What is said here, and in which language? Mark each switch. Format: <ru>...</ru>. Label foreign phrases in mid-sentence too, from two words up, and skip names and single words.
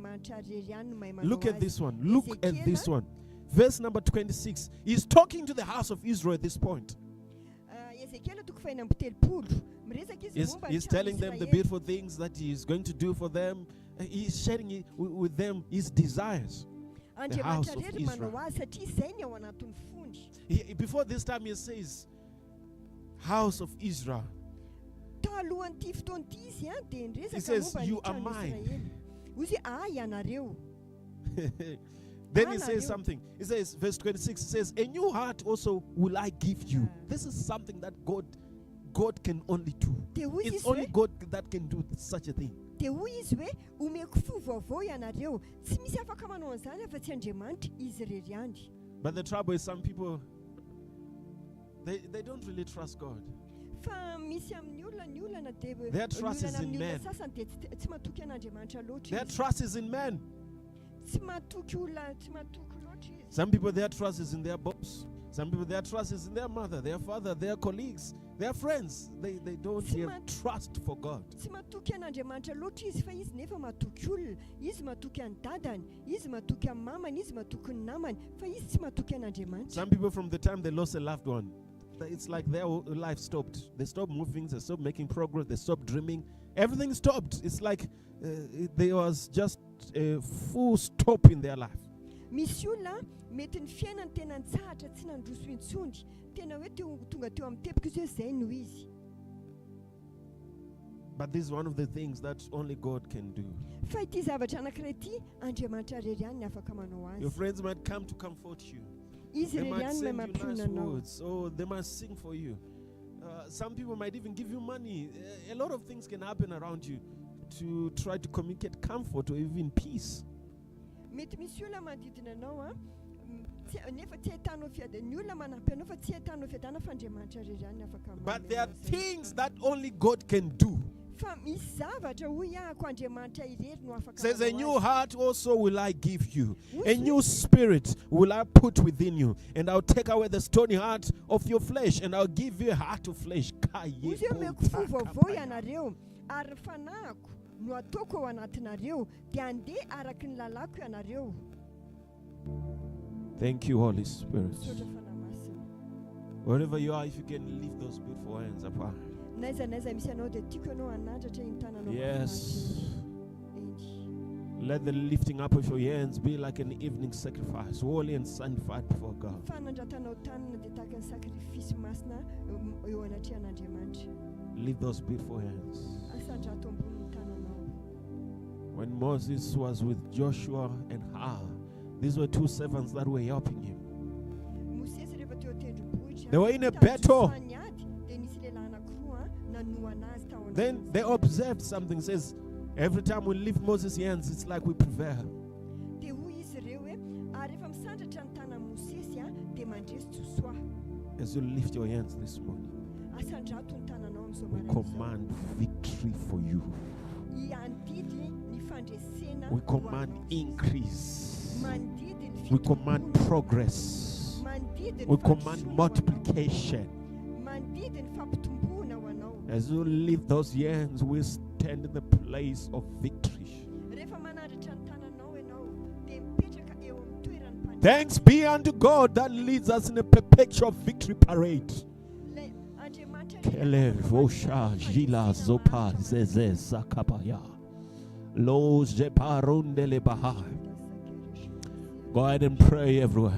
<en>Look at this one. Look at this one. Verse number 26. He's talking to the house of Israel at this point. He's telling them the beautiful things that he is going to do for them. He's sharing it with them his desires. the house</en> <mg>andriamanitra</mg> <en>of</en> <mg>rery manao</mg> <en>Israel.</en> <mg>azy satria izay ny ao anatin'ny fondy.</mg> <en>Before this time he says, house of Israel.</en> <mg>Talohan'ity fotoan'ity izy dia</mg> <en>He</en> <mg>niresaka</mg> <en>says,</en> <mg>momba ny</mg> <en>you are</en> <mg>trano</mg> <en>mine.</en> <mg>Israely. Ozy ay ianareo.</mg> <en>Then he says something. He says, verse 26, he says, a new heart also will I give you. This is something that God can only do. It's only God that can do such a thing.</en> <mg>Dia hoy izy hoe omeko fo vaovao ianareo. Tsy misy afaka manao an'izany afa-tsy Andriamanitra izy irery ihany.</mg> <en>But the trouble is some people, they don't really trust God.</en> <mg>Fa misy amin'ny olona ny olana dia</mg> <en>Their trust is in men.</en> <mg>sasany dia tsy matoky an'Andriamanitra loatra</mg> <en>Their</en> <mg>izy.</mg> <en>trust is in men.</en> <mg>Tsy matoky olona, tsy matoky loatra izy.</mg> <en>Some people, their trust is in their boss. Some people, their trust is in their mother, their father, their colleagues, their friends. They don't have trust for God.</en> <mg>Tsy matoky an'Andriamanitra loatra izy fa izy nefa matoky olona. Izy matoky an'ny dadany, izy matoky an'ny mamany, izy matoky ny namany, fa izy tsy matoky an'Andriamanitra.</mg> <en>Some people, from the time they lost a loved one, it's like their life stopped. They stopped moving, they stopped making progress, they stopped dreaming. Everything stopped. It's like there was just a full stop in their life.</en> <mg>Misy olona mety ny fiainany tena nitsahatra tsy nandroso intsony. Tena hoe tonga teo amin'ny tepika izy hoe zay no izy.</mg> <en>But this is one of the things that only God can do.</en> <mg>Fa ity zavatra anankiray ity Andriamanitra rery ihany ny afaka manao</mg> <en>Your</en> <mg>azy.</mg> <en>friends might come to comfort you.</en> <mg>Izy</mg> <en>They</en> <mg>rery</mg> <en>might</en> <mg>ihany no</mg> <en>send you nice</en> <mg>mampiona anao.</mg> <en>words, or they might sing for you. Some people might even give you money. A lot of things can happen around you to try to communicate comfort or even peace.</en> <mg>Mety misy olona manodidina anao nefa tsy ahitanao ny olona manampy anao fa tsy ahitanao fiadana fa Andriamanitra rery ihany afaka manao.</mg> <en>But there are</en> <mg>azy.</mg> <en>things that only God can do.</en> <mg>Fa misy zavatra hoy ahako Andriamanitra irery no afaka</mg> <en>Says, a</en> <mg>manao</mg> <en>new</en> <mg>azy.</mg> <en>heart also will I give you. A new spirit will I put within you. And I'll take away the stony heart of your flesh. And I'll give you a heart of flesh.</en> <mg>Ozy omeko fo vaovao ianareo ary fanahiko no ataoko ao anatinareo dia andeha araky ny lalako ianareo.</mg> <en>Thank you, Holy Spirit.</en> <mg>Misaotra fanahy masina.</mg> <en>Wherever you are, if you can lift those beautiful hands up high.</en> <mg>Naiza misy anao dia tiako ianao hanandratra iny tananao.</mg> <en>Yes.</en> <mg>Eny.</mg> <en>Let the lifting up of your hands be like an evening sacrifice, holy and sanctified before God.</en> <mg>Fanandratanao tanana dia tahaka ny sakrifisy masina eo anatrehan'Andriamanitra.</mg> <en>Lift those beautiful hands.</en> <mg>Asandrato ambony tananao.</mg> <en>When Moses was with Joshua and Har, these were two servants that were helping him.</en> <mg>Mosesy rehefa teo tendrombohitra.</mg> <en>They were in a battle.</en> <mg>Dia nisy lehilahy anankiroa nanoana azy tao</mg> <en>Then they observed something. Says, every time we lift Moses' hands, it's like we prevail.</en> <mg>Dia hoy izy ireo hoe rehefa misandratra ny tanan'i Mosesy dia mandresy tsosoa.</mg> <en>As you lift your hands this morning,</en> <mg>Asandrato ny tananao amin'izao</mg> <en>we</en> <mg>maraina.</mg> <en>command victory for you.</en> <mg>Iandidy ny fandresena.</mg> <en>We command</en> <mg>ho anao.</mg> <en>increase.</en> <mg>Mandidy ny</mg> <en>We command</en> <mg>fitomboana.</mg> <en>progress.</en> <mg>Mandidy ny</mg> <en>We command</en> <mg>fandrosoana ho anao.</mg> <en>multiplication.</en> <mg>Mandidy ny fampitomboana ho anao.</mg> <en>As you lift those hands, we stand in the place of victory.</en> <mg>Rehefa manandratra ny tananao ianao dia mipetraka eo amin'ny toeran'ny mpanjaka.</mg> <en>Thanks be unto God that leads us in a perpetual victory parade.</en> <mg>Le Andriamanitra Kele vosha jila zopa zeze zakabaya. Lo zeparundele bahai.</mg> <en>Go ahead and pray everywhere.</en>